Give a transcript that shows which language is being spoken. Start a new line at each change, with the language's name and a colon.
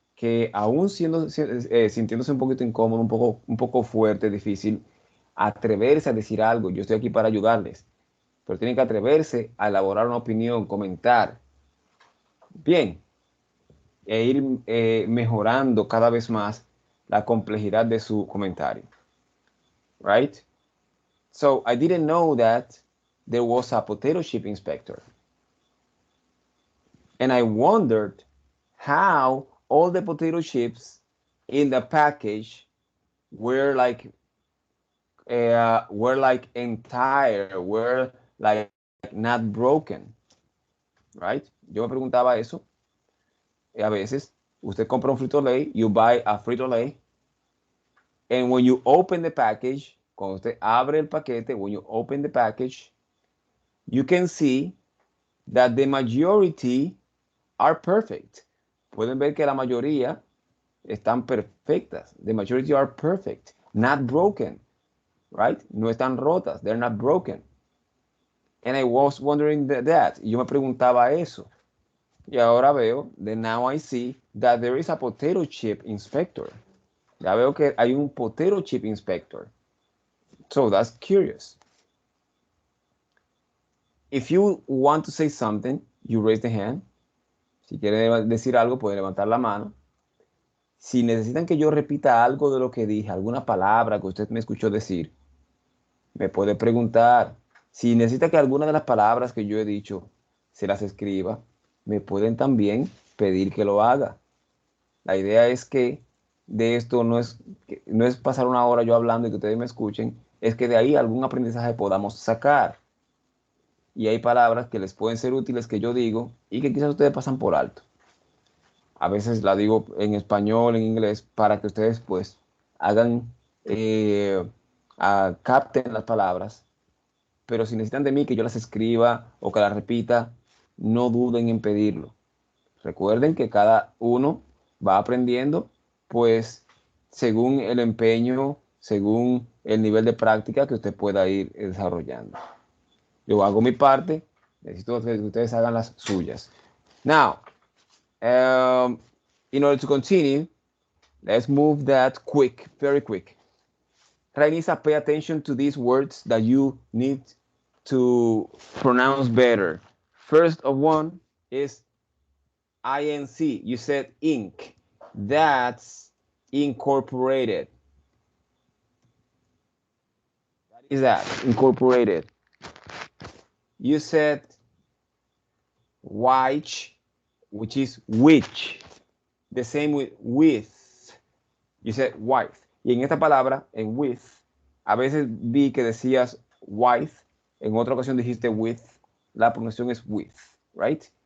Spanish: que aún sintiéndose un poquito incómodo, un poco fuerte, difícil, atreverse a decir algo. Yo estoy aquí para ayudarles, pero tienen que atreverse a elaborar una opinión, comentar. Bien, e ir mejorando cada vez más la complejidad de su comentario.
English: Right? So I didn't know that there was a potato chip inspector. And I wondered how all the potato chips in the package were like entire, were like not broken, right?
Spanish: Yo me preguntaba eso. A veces, usted compra un Frito-Lay,
English: you buy a Frito-Lay, and when you open the package,
Spanish: cuando usted abre el paquete,
English: when you open the package, you can see that the majority are perfect.
Spanish: Pueden ver que la mayoría están perfectas.
English: The majority are perfect, not broken, right?
Spanish: No están rotas,
English: they're not broken. And I was wondering that.
Spanish: Y yo me preguntaba eso. Y ahora veo,
English: then now I see that there is a potato chip inspector.
Spanish: Ya veo que hay un potato chip inspector.
English: So that's curious. If you want to say something, you raise the hand.
Spanish: Si quieren decir algo, pueden levantar la mano. Si necesitan que yo repita algo de lo que dije, alguna palabra que usted me escuchó decir, me puede preguntar. Si necesita que alguna de las palabras que yo he dicho se las escriba, me pueden también pedir que lo haga. La idea es que de esto no es pasar una hora yo hablando y que ustedes me escuchen, es que de ahí algún aprendizaje podamos sacar. Y hay palabras que les pueden ser útiles que yo digo y que quizás ustedes pasan por alto. A veces la digo en español, en inglés, para que ustedes pues hagan, capten las palabras. Pero si necesitan de mí que yo las escriba o que las repita, no duden en pedirlo. Recuerden que cada uno va aprendiendo, pues, según el empeño, según el nivel de práctica que usted pueda ir desarrollando. Yo hago mi parte, necesito que ustedes hagan las suyas.
English: Now, in order to continue, let's move that quick, very quick. Rainisa, pay attention to these words that you need to pronounce better. First of one is INC. You said ink. That's incorporated. What is that? Incorporated. You said which, which is which. The same with. You said wife.
Spanish: Y en esta palabra, en with, a veces vi que decías wife, en otra ocasión dijiste with, la pronunciación es with, right?